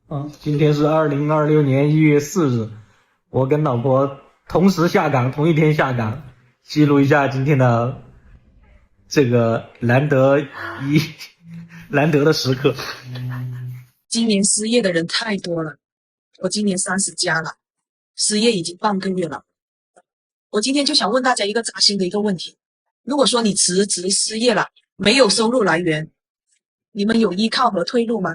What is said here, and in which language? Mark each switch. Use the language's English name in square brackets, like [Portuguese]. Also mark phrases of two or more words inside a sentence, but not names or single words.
[Chinese] 今天是2026年1月4日，我跟老婆同时下岗，同一天下岗，记錄一下今天的這個難得的時刻。今年失業的人太多了，我今年30加了，失業已經半個月了。我今天就想問大家一個扎心的一個問題：如果說你辭職失業了，沒有收入來源，你們有依靠和退路嗎？